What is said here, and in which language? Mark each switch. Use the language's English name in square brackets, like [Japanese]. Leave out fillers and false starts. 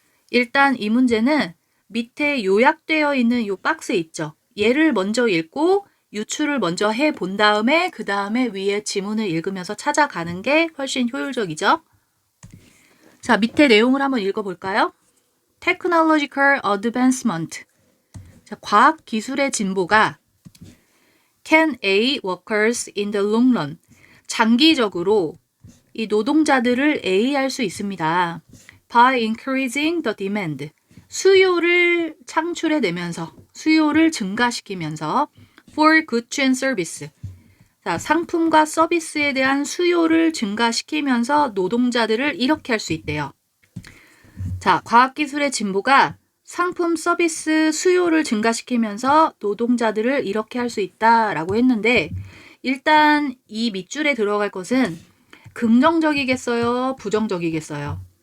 [Korean] 일단 이 문제는 밑에 요약되어 있는 이 박스 있죠. 얘를 먼저 읽고 유추를 먼저 해본 다음에 그 다음에 위에 지문을 읽으면서 찾아가는 게 훨씬 효율적이죠. 자, 밑에 내용을 한번 읽어볼까요? [English] Technological advancement. [Korean] 자, 과학 기술의 진보가 [English] can aid workers in the long run. [Korean] 장기적으로 이 노동자들을 A할 수 있습니다. [English] By increasing the demand. [Korean] 수요를 창출해내면서, 수요를 증가시키면서 [English] for goods and service. [Korean] 자, 상품과 서비스에 대한 수요를 증가시키면서 노동자들을 이렇게 할 수 있대요. 자, 과학기술의 진보가 상품 서비스 수요를 증가시키면서 노동자들을 이렇게 할 수 있다라고 했는데 일단 이 밑줄에 들어갈 것은 긍정적이겠어요? 부정적이겠어요?